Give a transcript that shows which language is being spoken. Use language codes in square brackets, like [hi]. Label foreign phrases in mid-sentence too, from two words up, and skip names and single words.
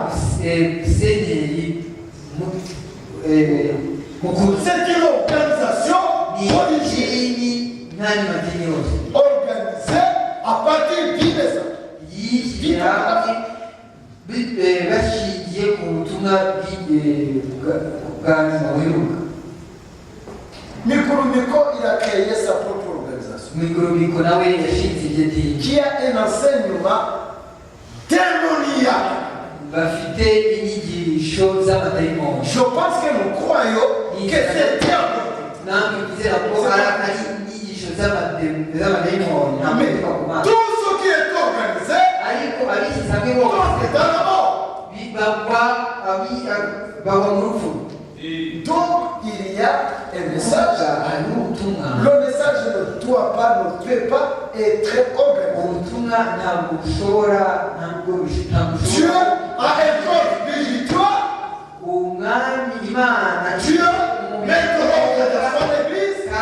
[fr] C'est une organisation organisée à partir du message. [rn] ubutumwa bwa buheruka. Micromico, [fr] il a créé sa propre organisation. [rn] Micromico nawe yashinze iryo dini. [fr] Qui a un enseignement démoniaque. [rn] Bafite inyigisho z'amadayimoni. [fr] Je pense que nous croyons que c'est diabolique. [rn] Namwe bizera ko ari inyigisho z'amadayimoni. [fr] Mais tout ce qui est organisé, [rn] ariko abishyize hamwe bose [fr] c'est dans la mort. [rn] baba mu rupfu. [fr] Donc il y a un message. Le message ne doit pas, ne peut pas être organisé. Dieu a un corps spirituel. Dieu met de l'ordre dans son église.